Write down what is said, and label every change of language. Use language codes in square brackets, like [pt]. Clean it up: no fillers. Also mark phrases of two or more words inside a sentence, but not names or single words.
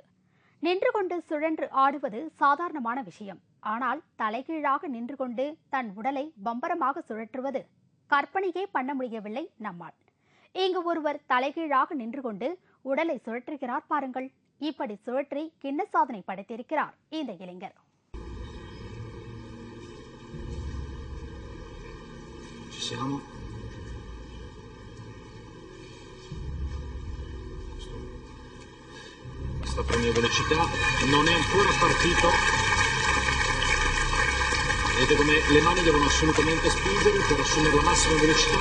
[ta] நின்று கொண்டு சுழன்று ஆடுவது சாதாரணமான விஷயம். ஆனால் தலைகீழாக நின்று கொண்டு தன் உடலை பம்பரமாக சுழற்றுவது கற்பனையே பண்ண முடியவில்லை நம்மால். இங்கு ஒருவர் தலைகீழாக நின்று கொண்டு உடலை சுழற்றுகிறார் பாருங்கள். இப்படி சுழற்றி கிண்ண சாதனை படைத்திருக்கிறார் இந்த இளைஞர். [it] Sta prendendo velocità, non è ancora partito. Vedete come le mani devono assolutamente spingere per assumere la massima velocità.